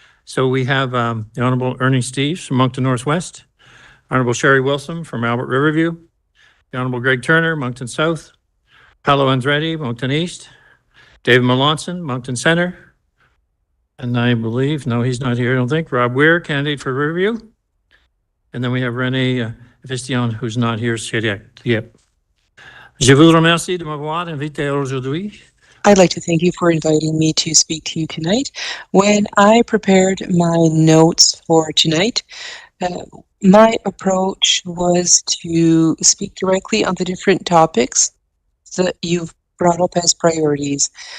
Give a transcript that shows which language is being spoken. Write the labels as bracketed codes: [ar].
[en] So we have the Honorable Ernie Steeves from Moncton Northwest, Honorable Sherry Wilson from Albert Riverview, the Honorable Greg Turner, Moncton South, Paolo Andretti, Moncton East, David Melanson, Moncton Center, and I believe, no, he's not here, I don't think, Rob Weir, candidate for Riverview. And then we have René Vistillon, who's not here yet. [fr] Je vous remercie de m'avoir invité aujourd'hui. [en] I'd like to thank you for inviting me to speak to you tonight. When I prepared my notes for tonight, my approach was to speak directly on the different topics that you've brought up as priorities.